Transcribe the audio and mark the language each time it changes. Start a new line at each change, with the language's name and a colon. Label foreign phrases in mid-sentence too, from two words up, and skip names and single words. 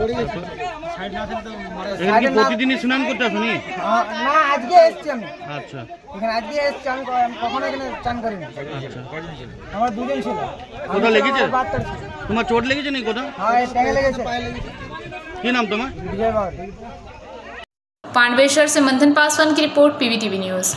Bangla: প্রতিদিনই স্নান করতে আসুনি? না, আজকে এসছি আমি। আচ্ছা, এখানে আজকে এসছি আমি, কখনো এখানে চান করিনি। আমার দুজন ছিল। কোথাও লেগেছে? তোমার চোট লেগেছে নাকি কোথাও? হ্যাঁ, ট্যাগে লেগেছে। কি নাম তোমার?
Hindi: विजय बाबू। पांडवेश्वर से मंथन पासवान की रिपोर्ट, पीवीटीवी न्यूज।